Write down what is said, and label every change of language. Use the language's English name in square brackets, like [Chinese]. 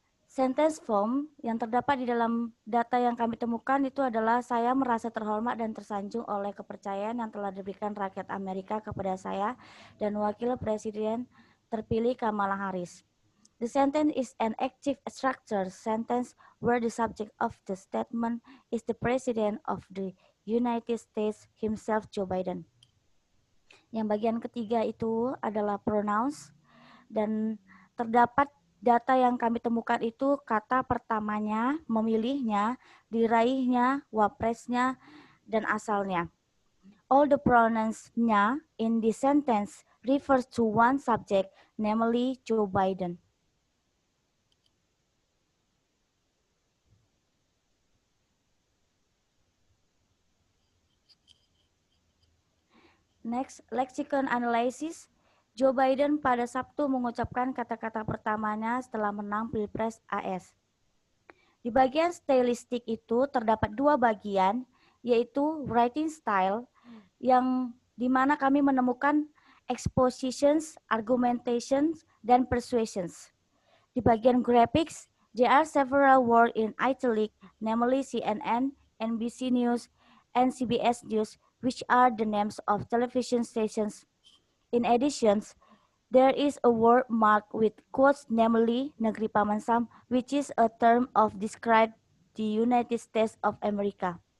[English] Sentence form [Indonesian] yang terdapat di dalam data yang kami temukan itu adalah saya merasa terhormat dan tersanjung oleh kepercayaan yang telah diberikan rakyat Amerika kepada saya dan Wakil Presiden terpilih Kamala Harris. [English] The sentence is an active structure sentence where the subject of the statement is the President of the United States himself, Joe Biden. [Indonesian] Yang bagian ketiga itu adalah pronouns dan terdapat data yang kami temukan itu kata pertamanya, memilihnya, diraihnya, wapresnya, dan asalnya. [English] All the pronouns-nya in this sentence refers to one subject, namely Joe Biden. Next, lexicon analysis. [Indonesian] Joe Biden pada Sabtu mengucapkan kata-kata pertamanya setelah menang Pilpres AS. Di bagian stylistik itu terdapat 2 bagian, yaitu writing style, yang dimana kami menemukan expositions, argumentations, dan persuasions. Di bagian [English] graphics, there are several words in italic, namely CNN, NBC News, and CBS News, which are the names of television stations. In addition, there is a word mark with quotes, namely Negeri Paman Sam, which is a term of describe the United States of America.